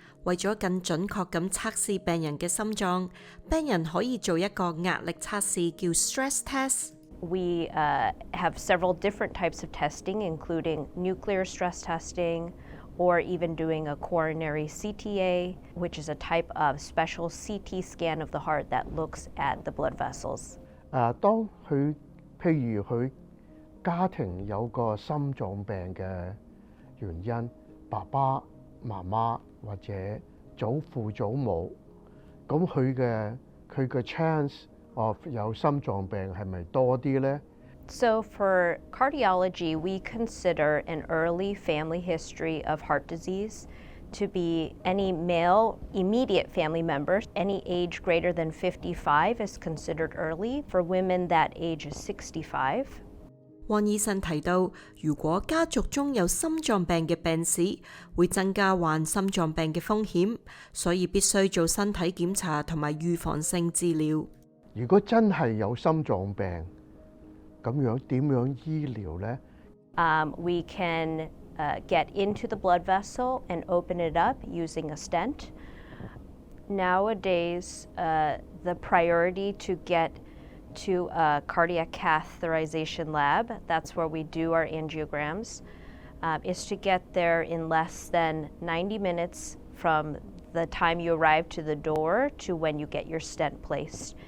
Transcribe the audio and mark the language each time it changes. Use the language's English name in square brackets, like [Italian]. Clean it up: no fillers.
[Cantonese] 為咗更準確咁測試病人嘅心臟，病人可以做一個壓力測試，叫 stress test。 [English] We have several different types of testing, including nuclear stress testing, or even doing a coronary CTA, which is a type of special CT scan of the heart that looks at the blood vessels. [Cantonese] 當佢譬如佢家庭有個心臟病嘅原因，爸爸媽媽或者祖父祖母，咁佢嘅 [English] chance of [Cantonese] 有心臟病係咪多啲呢？ [English] So for cardiology, we consider an early family history of heart disease to be any male immediate family member. Any age greater than 55 is considered early. For women, that age is 65. [Cantonese] 汪醫生提到，如果家族中有心臟病嘅病史，會增加患心臟病嘅風險，所以必須做身體檢查同埋預防性治療。如果真係有心臟病，咁樣點樣醫療呢？ [English] We can get into the blood vessel and open it up using a stent. Nowadays, the priority to get to a cardiac catheterization lab, that's where we do our angiograms, is to get there in less than 90 minutes from the time you arrive to the door to when you get your stent placed.